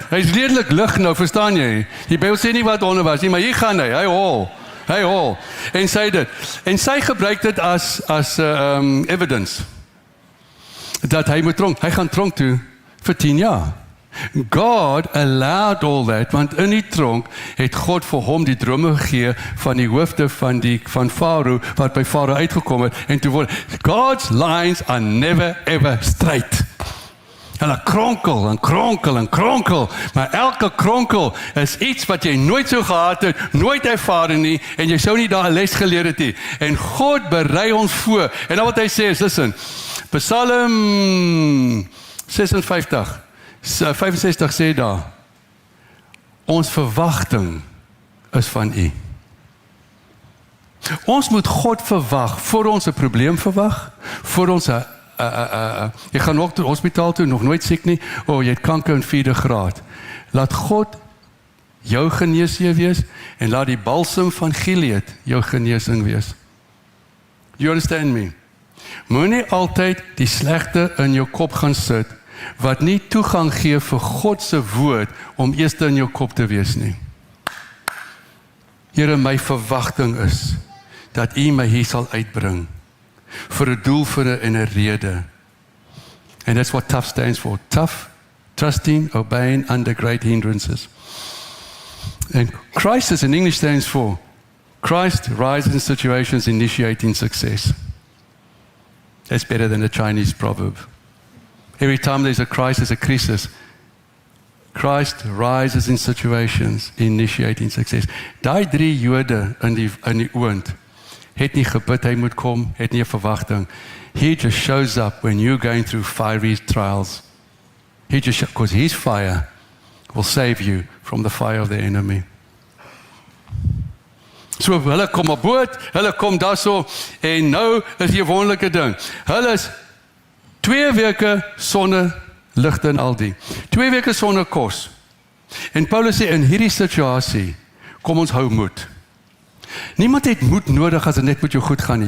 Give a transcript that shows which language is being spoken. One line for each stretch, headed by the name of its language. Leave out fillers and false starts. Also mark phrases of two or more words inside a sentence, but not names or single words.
Afrikaans: Hy's redelik lig nou, verstaan jy? Die Bybel sê nie wat onder was nie, maar hier gaan hy hol. En sy dit. En sy gebruik dit as evidence. Dat hy moet tronk. Hy gaan tronk toe vir 10 jaar.
English: God allowed all that,
Afrikaans: want in die tronk het God vir hom die drome gegee van die hoofde van Farao, wat by Farao uitgekom het, en toe word,
English: God's lines are never ever straight.
Afrikaans: Hulle kronkel, maar elke kronkel is iets wat jy nooit so gehad het, nooit ervaren nie, en jy sou nie daar 'n les geleer het nie. En God berei ons voor, en dan wat hy sê is, listen, Psalm 65 sê daar, ons verwagting is van U. Ons moet God verwag, voor ons 'n probleem verwag, voor ons jy gaan ook toe hospitaal toe, nog nooit siek nie, jy het kanker in 4de graad. Laat God jou geneesheer wees, en laat die balsem van Gilead jou genesing wees.
English: You understand me?
Afrikaans: Moenie altyd die slegte in jou kop gaan sit, wat nie toegang gee vir God se woord, om eers in jou kop te wees nie. Here, my verwagting is, dat U my hier sal uitbring, vir 'n doel, en 'n rede.
English: And that's what tough stands for. Tough trusting, obeying under great hindrances. And crisis in English stands for Christ rises in situations initiating success. That's better than a Chinese proverb. Every time there's a crisis, Christ rises in situations initiating success.
Afrikaans: Daai 3 Jode in die oond het nie gebid hy moet kom, het nie 'n verwagting.
English: He just shows up when you're going through fiery trials. Because his fire will save you from the fire of the enemy.
Afrikaans: So hulle kom op boot, hulle kom daarso en nou is die wonderlike ding. Hulle is 2 weke sonder ligte en al die. 2 weke sonder kos. En Paulus sê in hierdie situasie kom ons hou moed. Niemand het moed nodig as dit net met jou goed gaan nie.